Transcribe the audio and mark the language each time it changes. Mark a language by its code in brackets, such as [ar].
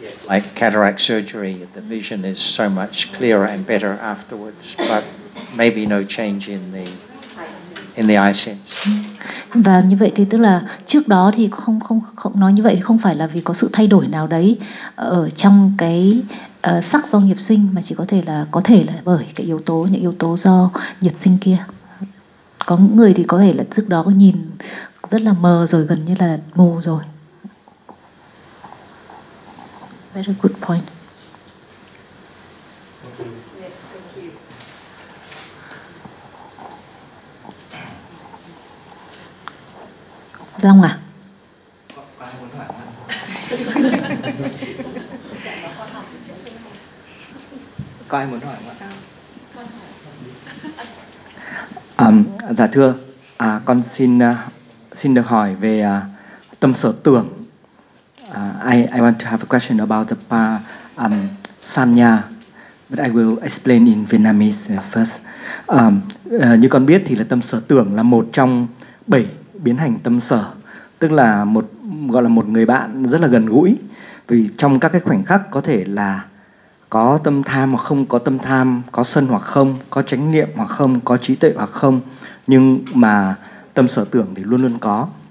[en] Like cataract surgery, the vision is so much clearer and better afterwards, but maybe no change in the eye sense. [vi] Và như vậy thì tức là trước đó thì không nói như vậy thì không phải là vì có sự thay đổi nào đấy ở trong cái sắc do nghiệp sinh, mà chỉ có thể là bởi cái những yếu tố do nhiệt sinh kia. Có người thì có thể là trước đó nhìn rất là mờ rồi, gần như là mù rồi. [en] Very good point. [vi] Long à? Có ai muốn hỏi không ạ? Dạ thưa, con xin được hỏi về tâm sở tưởng. [en] I want to have a question about the sanya, but I will explain in Vietnamese first. [vi] Như con biết thì là tâm sở tưởng là một trong bảy biến hành tâm sở, tức là một người bạn rất là gần gũi, vì trong các cái khoảnh khắc có thể là có tâm tham hoặc không có tâm tham, có sân hoặc không, có chánh niệm hoặc không, có trí tuệ hoặc không, nhưng mà tâm sở tưởng thì luôn luôn có.